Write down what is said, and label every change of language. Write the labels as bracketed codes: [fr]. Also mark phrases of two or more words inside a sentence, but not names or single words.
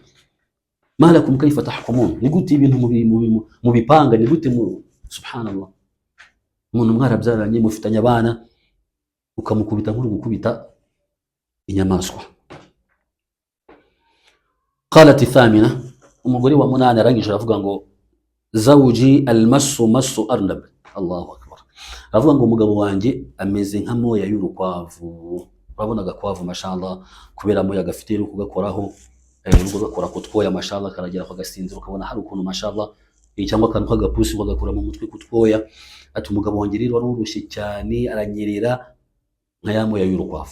[ar] ما لكم كيف تحكمون, [rw] ni gute ibintu mu bipanga, ni gute subhanallah, umuntu mwarabyaranye mufitanye abana ukamukubita nk'uri gukubita inyamaswa. [ar] قالت الثامنة, [rw] umugore wa munani arangije aravuga ngo [ar] زوجي المس مس أرنب. الله أكبر. [rw] Aravuga ngo umugabo wanjye ameze nka moya y'urukwavu. Urabona agakwavu mashallah, kubera moya gafite iri kugakoraho, nubwo gakora kutwoya mashallah, karagera kwa gasinzira, ukabona hari ukuntu mashallah, cyangwa akantu k'agapusi bagakora mu mutwe kutwoya. Ati umugabo wanjye rero warurushye cyane, aranyerera nka ya moya y'urukwavu.